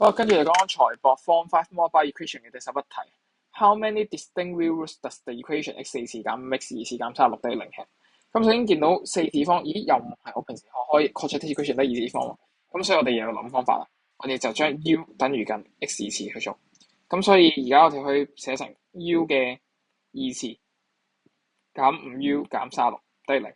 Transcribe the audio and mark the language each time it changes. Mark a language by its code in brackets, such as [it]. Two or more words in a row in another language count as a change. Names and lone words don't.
[yue] 好，跟住嚟講財博 Form 5 Mobile Equation 嘅第11 題。 [en] How many distinct real roots does the equation x 4次減 x 2次減36等於0 have？ [yue] 咁首先見到四次方，咦又唔係我平時學開 [en] quadratic equation [yue] 得二次方喎。咁所以我哋又要諗方法啦。我哋就將 u 等於緊 x 次去做。咁所以而家我哋可以寫成 u 嘅二次減 5u 減36等於0。